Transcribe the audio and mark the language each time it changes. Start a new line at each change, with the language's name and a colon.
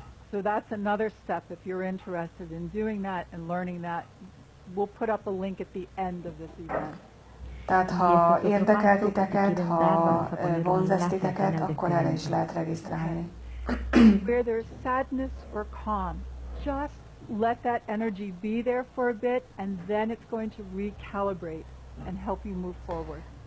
English: So that's another step if you're interested in doing that and learning that. We'll put up a link at the end of this event.
Hungarian: Tehát ha érdekel titeket, ha vonz titeket, akkor erre is lehet regisztrálni.
English: Where there's sadness or calm, just let that energy be there for a bit and then it's going to recalibrate and help you move forward.